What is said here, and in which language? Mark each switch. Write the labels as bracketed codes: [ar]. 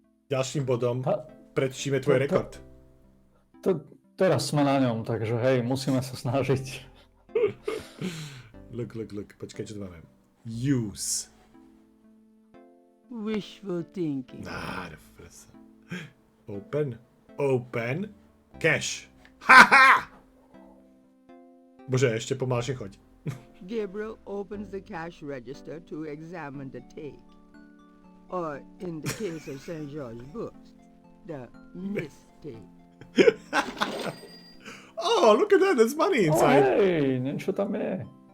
[sk] Ďalším bodom prečíme tvoj rekord. Teraz sme na ňom, takže hej, musíme sa snažiť. Look. Počkaj, čo tu máme? Use. [en] Wishful thinking. The first. Open. Cash. Haha! [sk] Bože, ešte pomalšie choď. [en] Gabriel opens the cash register to examine the take. Or, in the case of St. George's books, the mistake. Oh, look at that, there's money inside. [sk] Hej, niečo tam je.